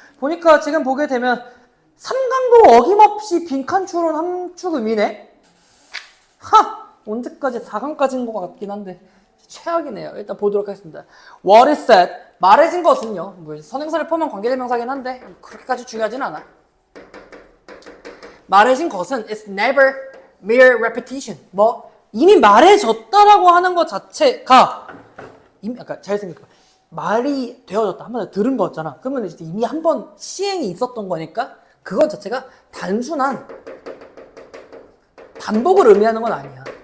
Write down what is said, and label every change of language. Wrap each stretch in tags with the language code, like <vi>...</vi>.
<ko>보니까 지금 보게 되면 3강도 어김없이 빈칸 추론 함축 의미네? 언제까지 4강까지인 것 같긴 한데 최악이네요. 일단 보도록 하겠습니다.</ko> <en>What is said?</en> <ko>말해진 것은요. 뭐 선행사를 포함한 관계대명사긴 한데 그렇게까지 중요하진 않아. 말해진 것은</ko> <en>is never mere repetition.</en> <ko>뭐 이미 말해졌다라고 하는 것 자체가 잘 생각해봐. 말이 되어졌다. 한 번 들은 거였잖아. 그러면 이제 이미 한 번 시행이 있었던 거니까 그것 자체가 단순한 반복을 의미하는 건 아니야.</ko>